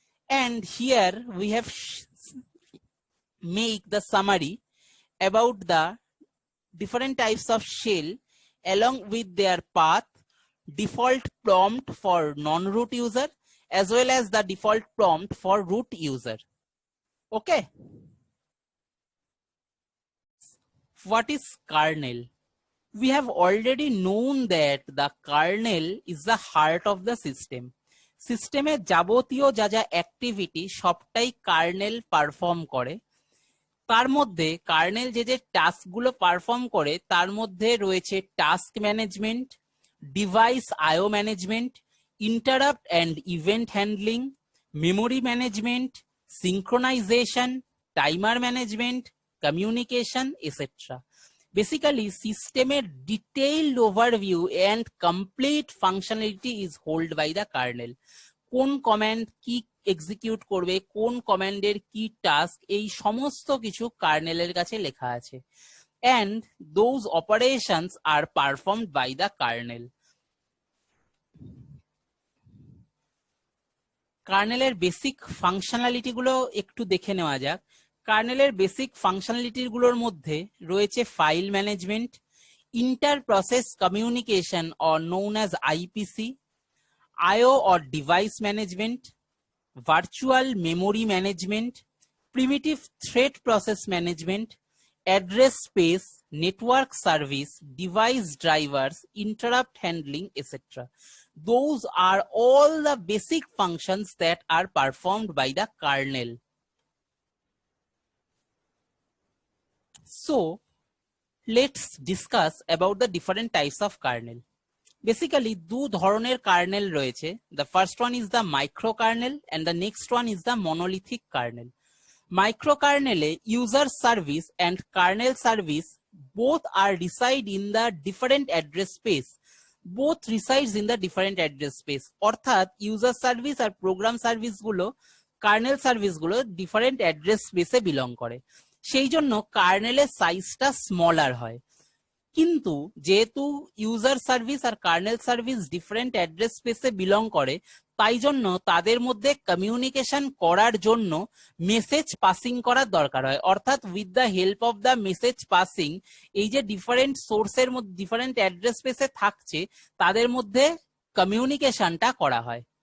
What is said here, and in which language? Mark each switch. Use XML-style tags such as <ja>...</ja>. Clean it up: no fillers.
<en>And here we have make the summary about the different types of shell along with their path, default prompt for non-root user, as well as the default prompt for root user. Okay. What is kernel? We have already known that the kernel is the heart of the system.</en> <bn>সিস্টেমের যাবতীয় যা যা activity সবটাই kernel perform করে। তার মধ্যে kernel যে যে টাস্কগুলো পারফর্ম করে তার মধ্যে রয়েছে task management, device IO management, interrupt and event handling, memory management, synchronisation, timer management, communication etcetera.</bn> <en>Basically, systemer detailed overview and complete functionality is held by the kernel.</en> <bn>কোন কমান্ড কি execute করবে, কোন কমান্ডের কি টাস্ক, এই সমস্ত কিছু কার্নেলের কাছে লেখা আছে।</bn> <en>And those operations are performed by the kernel.</en> <bn>কার্নেলের basic functionality গুলো একটু দেখে নেওয়া যাক। কার্নেলের বেসিক ফাংশনালিটি গুলোর মধ্যে রয়েছে file management, inter process communication</bn> <en>Or known as IPC, IO or device management, virtual memory management, primitive thread process management, address space, network service, device drivers, interrupt handling, etc. Those are all the basic functions that are performed by the kernel. So, let's discuss about the different types of kernel.</en> <bn>Basically, দু ধরনের kernel রয়েছে.</bn> <en>The first one is the microkernel and the next one is the monolithic kernel. Microkernel user service and kernel service both are reside in the different address space. Both resides in the different address space. অর্থাৎ user service আর program service গুলো kernel service গুলো different address space এ belong করে.</en> <bn>সেই জন্য কার্নেলের সাইজটা smaller হয়, কিন্তু যেহেতু ইউজার সার্ভিস আর কার্নেল সার্ভিস ডিফারেন্ট অ্যাড্রেস স্পেসে বিলং করে, তাই জন্য তাদের মধ্যে কমিউনিকেশন করার জন্য মেসেজ পাসিং করার দরকার হয়। অর্থাৎ</bn> <en>with the help of the message passing,</en> <bn>এই যে ডিফারেন্ট সোর্সের মধ্যে ডিফারেন্ট অ্যাড্রেস স্পেসে থাকছে তাদের মধ্যে কমিউনিকেশনটা করা হয়।</bn>